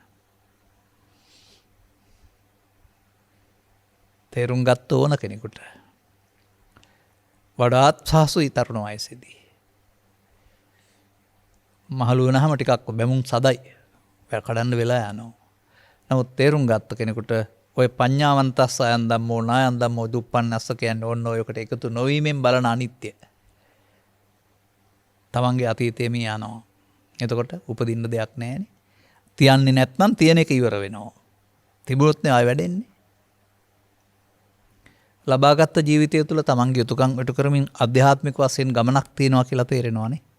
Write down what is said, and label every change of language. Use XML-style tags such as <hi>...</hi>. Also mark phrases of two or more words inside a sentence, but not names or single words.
<si>තේරුම් ගත්ත ඕන කෙනෙකුට වඩාත් සාසුයි තරුණ වයසේදී. මහලු වෙනහම ටිකක් බැමුම් සදයි කඩන්න වෙලා යනවා. නමුත් තේරුම් ගත්ත කෙනෙකුට ඔය</si> <pi>පඤ්ඤාවන්තස්ස අයන් ධම්මෝ නායන් ධම්මෝ දුප්පන්නස්ස</pi> <si>කියන්නේ ඕන්න ඔයකට එකතු නොවීමෙන් බලන අනිත්‍ය. තමන්ගේ අතීතයේ මේ යනවා. එතකොට උපදින්න දෙයක් නැහැනේ. තියන්නේ නැත්නම් තියෙන එක ඉවර වෙනවා. තිබුණොත් නේ ආය වැඩෙන්නේ. ලබාගත් ජීවිතය තුළ තමන්ගේ යුතුයකම් ඉටු කරමින් අධ්‍යාත්මික වශයෙන් ගමනක් තියෙනවා කියලා තේරෙනවානේ.</si>